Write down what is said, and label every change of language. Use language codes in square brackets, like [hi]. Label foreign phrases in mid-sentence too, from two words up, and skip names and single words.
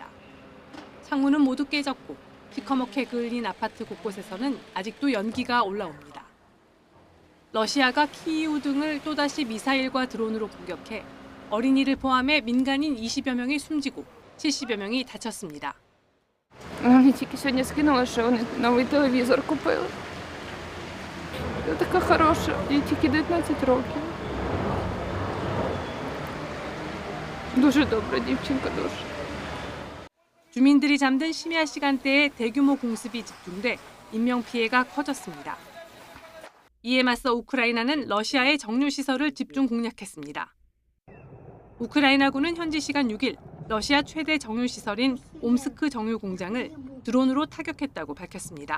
[ko] 창문은 모두 깨졌고 시커멓게 그을린 아파트 곳곳에서는 아직도 연기가 올라옵니다. 러시아가 키이우 등을 또다시 미사일과 드론으로 공격해 어린이를 포함해 민간인 20여 명이 숨지고 70여 명이 다쳤습니다. [uk] Мені тільки сьогодні скинули, що вони новий телевізор купили. Це така хороша, їй тільки 19 років. Дуже добра дівчинка, дуже. [ko] 주민들이 잠든 심야 시간대에 대규모 공습이 집중돼 인명피해가 커졌습니다. 이에 맞서 우크라이나는 러시아의 정유시설을 집중 공략했습니다. 우크라이나군은 현지 시간 6일 러시아 최대 정유시설인 옴스크 정유공장을 드론으로 타격했다고 밝혔습니다.